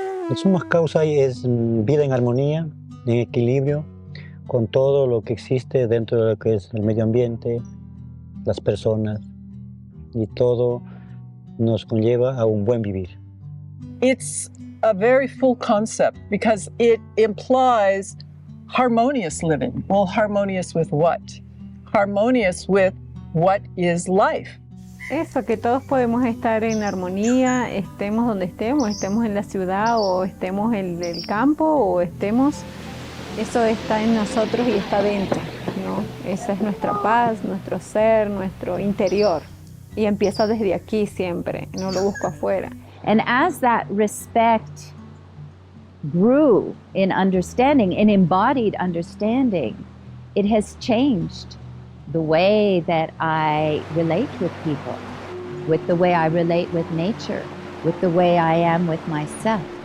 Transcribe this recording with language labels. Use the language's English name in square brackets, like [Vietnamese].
[Spanish] El summa causa es vida en armonía, en equilibrio, con todo lo que existe dentro de lo que es el medio ambiente, las personas, y todo nos conlleva a un buen vivir. [English] It's a very full concept because it implies harmonious living. Well, harmonious with what? Harmonious with what is life. [Spanish] Eso, que todos podemos estar en armonía, estemos donde estemos en la ciudad o estemos en el campo o estemos, eso está en nosotros y está dentro, ¿no? Esa es nuestra paz, nuestro ser, nuestro interior. Y empieza desde aquí siempre, no lo busco afuera. [English] And as that respect grew in understanding, in embodied understanding, it has changed the way that I relate with people, with the way I relate with nature, with the way I am with myself.